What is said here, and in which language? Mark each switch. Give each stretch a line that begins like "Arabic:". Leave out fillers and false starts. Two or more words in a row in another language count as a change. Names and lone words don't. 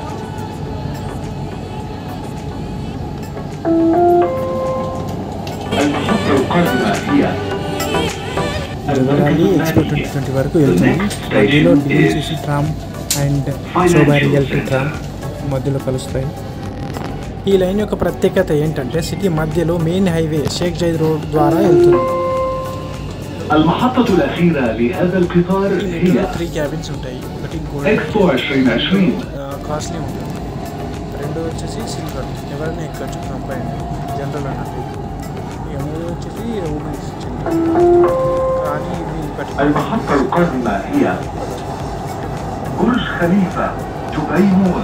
Telugu: జగరాలి ఎక్స్పో 2020 వరకు వెళ్తుంది. మధ్యలో
English: DNCC tram and Sobha Realty tram
Telugu: మధ్యలో కలుస్తాయి. ఈ లైన్ యొక్క ప్రత్యేకత ఏంటంటే సిటీ మధ్యలో
English: main highway Sheikh Zayed Road
Telugu: ద్వారా వెళ్తుంది.
Arabic: المحطة الأخيرة لهذا القطار هي
Telugu: 3 క్యాబిన్స్ ఉంటాయి. ఒకటి ఎక్స్పో 2020 కాస్ట్లీ ఉంటుంది, 2 వచ్చేసి సిల్వర్, ఎవరైనా ఎక్కచ్చు, కంపైన్ జనరల్ అన్నట్టు. 3 వచ్చేసి ఉమెన్స్ కానీ
Arabic: المحطة القادمة هي برج خليفة دبي مول.